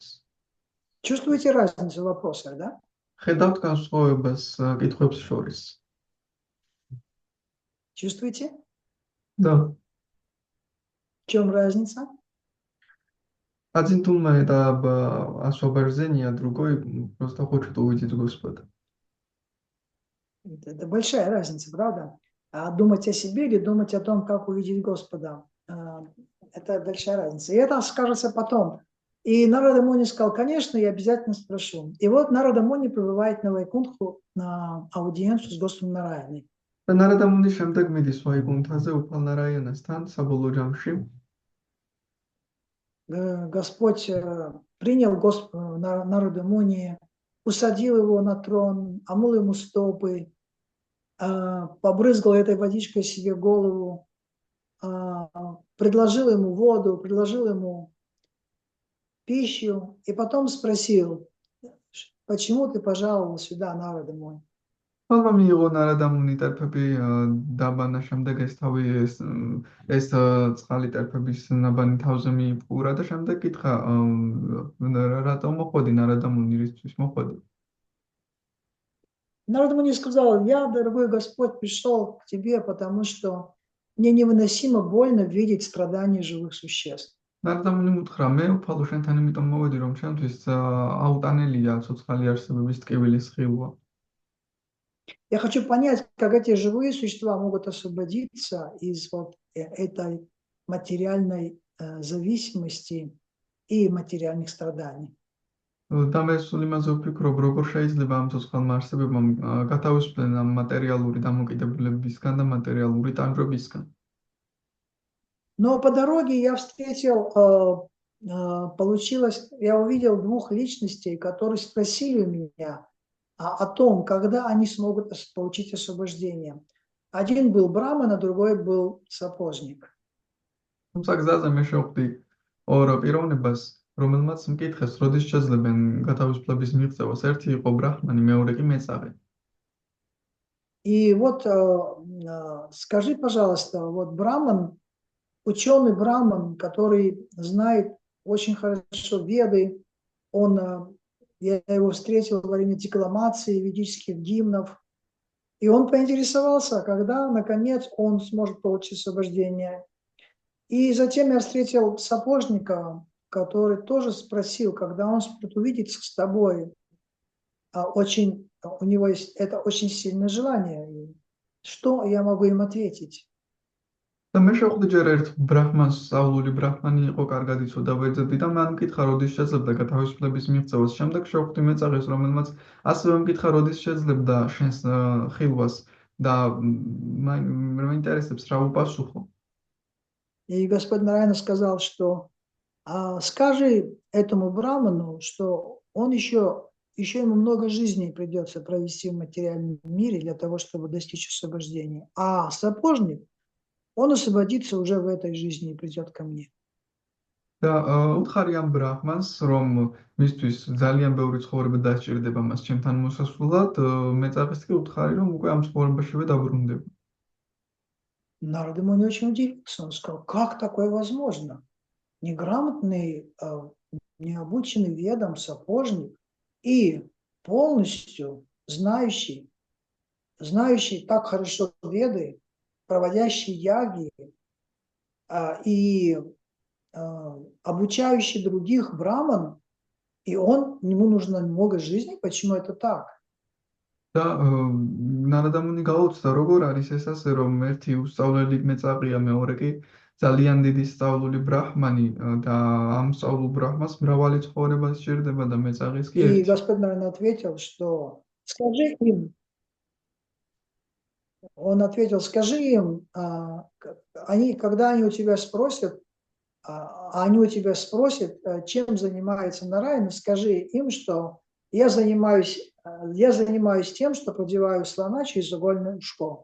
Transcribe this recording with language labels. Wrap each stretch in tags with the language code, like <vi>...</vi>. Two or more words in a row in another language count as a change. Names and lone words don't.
<ru>Чувствуете разницу в вопросах, да?</ru> <ka>ხედავთ განსხვავებას კითხვებს შორის.</ka> <ru>Чувствуете? Да. В чем разница? Один думает об освобождении, а другой просто хочет увидеть Господа. Это большая разница, правда? А думать о себе или думать о том, как увидеть Господа, это большая разница. И это скажется потом. И Нарада Муни сказал, конечно, я обязательно спрошу. И вот Нарада Муни прибывает на Вайкунтху на аудиенцию с Господом Нараяной.</ru> <ka>ნარადა მუნი შემდეგ მიდის ვაიკუნთაზე უფალ ნარაიანასთან საბოლოო ჯამში.</ka> <ru>Господь принял Нарада Муни, усадил его на трон, омыл ему стопы, побрызгал этой водичкой себе голову, предложил ему воду, предложил ему пищу, и потом спросил, почему ты пожаловал сюда, Нарада Муни?</ru> <ka>ალბათ მიიღო ნარადა მუნი ტერფები დაბანა შემდეგ ეს წყალი ტერფების ნაბანი თავზე მიიპყურა და შემდეგ კითხა რატომ მოხვედი ნარადა მუნი რისთვის მოხვედი?</ka> <ru>Нарада Муни сказал, я, дорогой Господь, пришел к тебе, потому что мне невыносимо больно видеть страдания живых существ.</ru> <ka>ნარადა მუნი უთხრა, მე უფალო შენთან იმიტომ მოვედი, რომ ჩემთვის აუტანელია ცოცხალი არსებების ტკივილის ხილვა.</ka> <ru>Я хочу понять, как эти живые существа могут освободиться из вот этой материальной зависимости и материальных страданий.</ru> <ka>და მე სულ იმაზე ვფიქრობ, როგორ შეიძლება ამ ცოცხალმა არსებებმა გათავისუფლდნენ ამ მატერიალური დამოკიდებულებებისგან და მატერიალური ტანჯვებისგან.</ka> <ru>Но по дороге я встретил, я увидел двух личностей, которые спросили меня о том, когда они смогут получить освобождение. Один был браман, а другой был сапожник.</ru> <ka>თუმცა გზაზე მე შევხვდი ორ პიროვნებას, რომელმაც მკითხეს, როდის შეძლებენ გათავისუფლების მიღწევას. ერთი იყო ბრაჰმანი, მეორე კი მეწაღე.</ka> <ru>И вот скажи, пожалуйста, вот браман, ученый браман, который знает очень хорошо Веды, я его встретил во время декламации ведических гимнов, и он поинтересовался, когда, наконец, он сможет получить освобождение. И затем я встретил сапожника, который тоже спросил, когда он сможет увидеться с тобой. У него есть это очень сильное желание. Что я могу им ответить?</ru> <ka>და მე შევხვდი ჯერ ერთ ბრაჰმანს, სწავლული ბრაჰმანი იყო, კარგად იცოდა ვერძები და მან მკითხა, როდის შეძლებდა გათავისუფლების მიღწევას. შემდეგ შევხვდი მეწაღეს, რომელმაც ასევე მკითხა, როდის შეძლებდა შენს ხილვას და მე ინტერესებს რა უპასუხო.</ka> <ru>И Господь Нараяна сказал, что скажи этому браману, что он еще ему много жизней придется провести в материальном мире для того, чтобы достичь освобождения. А сапожник, он освободится уже в этой жизни и придет ко мне.</ru> <ka>და უთხარი ამ ბრაჰმანს, რომ მისთვის ძალიან ბევრი ცხოვრება დასჭირდება მას ჩემთან მოსასვლად, მეწაღეს კი უთხარი, რომ უკვე ამ ცხოვრებაშივე დაბრუნდება.</ka> <ru>Нарада Муни очень удивился. Он сказал, как такое возможно? Неграмотный, необученный ведом сапожник и полностью знающий так хорошо веды, проводящий яги, и обучающий других браман, и ему нужно много жизни. Почему это так?</ru> <ka>და ნარადამუნი გაუცდა, როგორ არის ეს ასე, რომ ერთი უსწავლელი მეწაღია, მეორე კი ძალიან დიდი სწავლული ბრაჰმანი და ამ სწავლულ ბრაჰმას მრავალი ცხოვრება სჭირდება და მეწაღის კი</ka> <ru>И</ru> <ka>ერთი.</ka> <ru>Господь, наверное, ответил, что скажи им, он ответил, скажи им, когда они у тебя спросят, они у тебя спросят, чем занимается Нараяна, скажи им, что я занимаюсь тем, что продеваю слона через игольное ушко.</ru>